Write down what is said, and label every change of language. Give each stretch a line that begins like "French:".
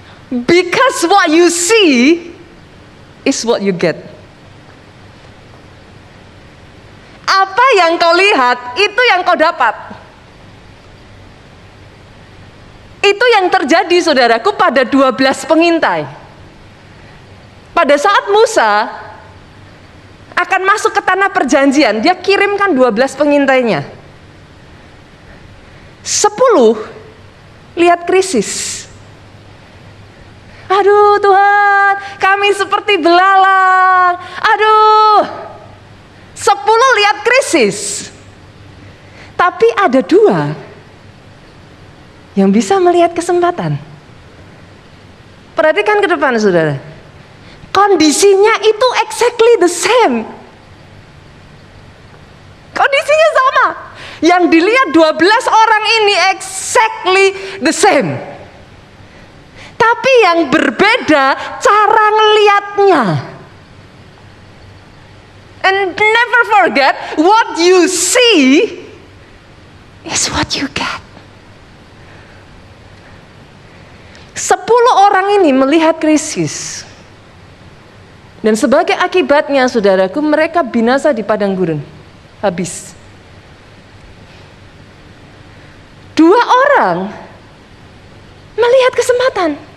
English: Because what you see is what you get.
Indonesian: Apa yang kau lihat, itu yang kau dapat. Itu yang terjadi, saudaraku, pada 12 pengintai. Pada saat Musa akan masuk ke tanah perjanjian, dia kirimkan 12 pengintainya. 10 lihat krisis. Aduh Tuhan, kami seperti belalang. Aduh. 10 lihat krisis. Tapi ada 2 yang bisa melihat kesempatan. Perhatikan ke depan, saudara. Kondisinya itu
English: exactly the same.
Indonesian: Kondisinya sama. Yang dilihat 12 orang ini
English: exactly the same.
Indonesian: Tapi yang berbeda cara ngelihatnya.
English: And never forget, what you see is what you get.
Indonesian: 10 orang ini melihat krisis. Dan sebagai akibatnya, saudaraku, mereka binasa di padang gurun. Habis. 2 orang melihat kesempatan.